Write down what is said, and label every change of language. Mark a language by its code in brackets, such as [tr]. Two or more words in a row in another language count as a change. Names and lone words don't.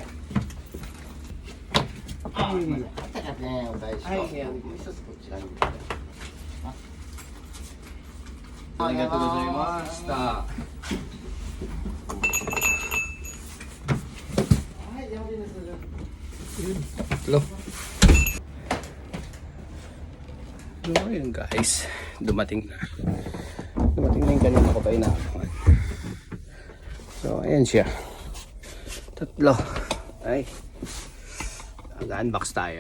[ja] あ、すいません。あったかね、お大事。はい、もう一つこちらに。ありがとうございました。はい、山です。 [tl] Hello. So ayun guys, dumating na yung kanina ko pa inaabangan. So ayan siya, tatlo. Ay, nag-unbox tayo.